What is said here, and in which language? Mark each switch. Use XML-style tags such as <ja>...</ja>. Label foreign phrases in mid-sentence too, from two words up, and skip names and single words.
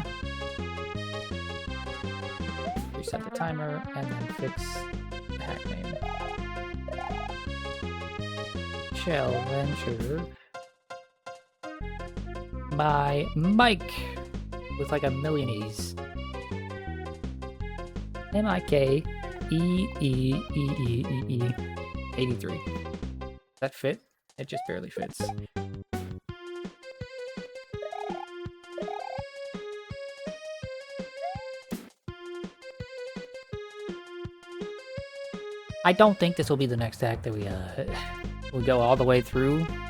<en>Reset the timer and then fix the hack. hack name. Shell Venture by Mike with like a million E's. M-I-K-E-E-E-E-E-E 83. Does that fit? It just barely fits. I don't think this will be the next act that we go all the way through.</en>